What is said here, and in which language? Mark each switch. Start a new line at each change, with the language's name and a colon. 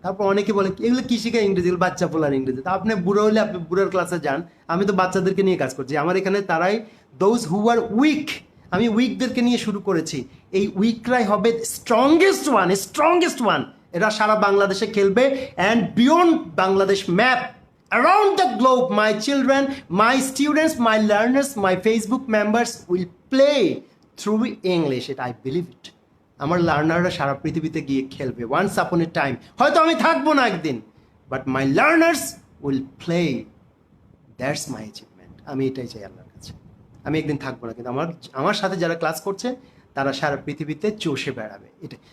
Bangla: তারপর অনেকে বলে এগুলো কি শিখায় ইংরেজি, এগুলো বাচ্চা পোলার ইংরেজি। তা আপনি বুড়ো হলে আপনি বুড়োর ক্লাসে যান, আমি তো বাচ্চাদেরকে নিয়ে কাজ করছি। আমার এখানে তারাই
English: those who are weak,
Bangla: আমি উইকদেরকে নিয়ে শুরু করেছি। এই উইকরাই হবে স্ট্রংগেস্ট ওয়ান। এরা সারা বাংলাদেশে খেলবে and beyond Bangladesh map,
English: around the globe, my children, my students, my learners, my Facebook members will play through English. I believe it.
Bangla: আমার লার্নাররা সারা পৃথিবীতে গিয়ে খেলবে ওয়ান্স আপন এ টাইম। হয়তো আমি থাকবো না একদিন,
English: But my learners will play. That's my achievement.
Bangla: আমি এটাই চাই আল্লাহর কাছে। আমি একদিন থাকবো না, কিন্তু আমার সাথে যারা ক্লাস করছে তারা সারা পৃথিবীতে চষে বেড়াবে এটা।